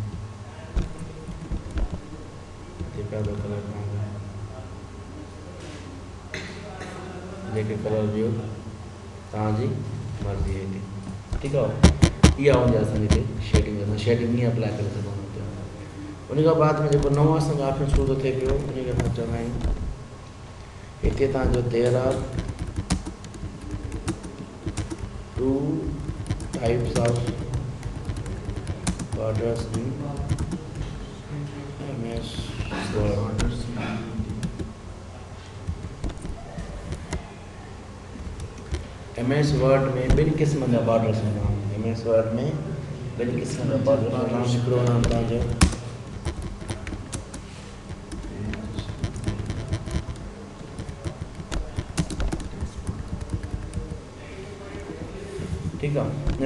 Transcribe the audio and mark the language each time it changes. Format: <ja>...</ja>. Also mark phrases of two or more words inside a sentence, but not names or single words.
<sd>हिते पिया अथव कलर तव्हांजा, जेके कलर ॾियो तव्हांजी मर्ज़ी आहे हिते। ठीकु आहे। इहा हूंदी आहे असांजी हिते शेडिंग, असां शेडिंग ईअं अप्लाई करे सघूं था। उन खां बाद में जेको नओं असांजो ऑप्शन शुरू थो थिए पियो उनखे असां चवंदा आहियूं हिते तव्हांजो</sd> <en>there are 2 types of borders in MS Word.</en> <sd>MS Word में ॿिनि क़िस्मनि जा बॉर्डर्स हूंदा आहिनि। MS Word में ॿिनि क़िस्मनि जा बॉर्डर्स हूंदा आहिनि। हिकिड़ो नाम तव्हांजो ठीकु आहे।</sd>